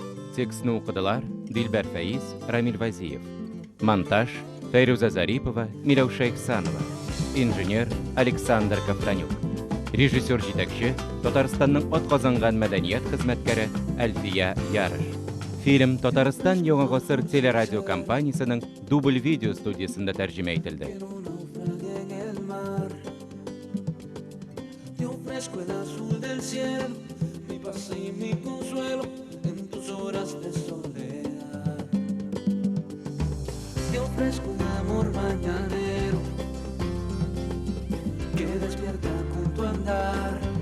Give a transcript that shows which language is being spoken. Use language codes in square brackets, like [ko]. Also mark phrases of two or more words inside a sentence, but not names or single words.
[tt] Текстін оқыдылар Дилбер Фаиз, Рамиль Вазиев. Монтаж Файруза Зарипова, Миләүшә Ихсанова. Инженер Александр Ковтонюк. Режиссер җитәкче Татарстанның атказанган мәдәният хезмәткәре Әлфия Ярыш. Фильм Татарстан Яңа гасыр телерадиокомпаниясының Дубль видео студиясында тәрҗемә ителде. [es] Te ofrezco el azul del cielo, mi paz y mi consuelo en tus horas de soledad. Te ofrezco un amor mañanero que despierta con tu andar.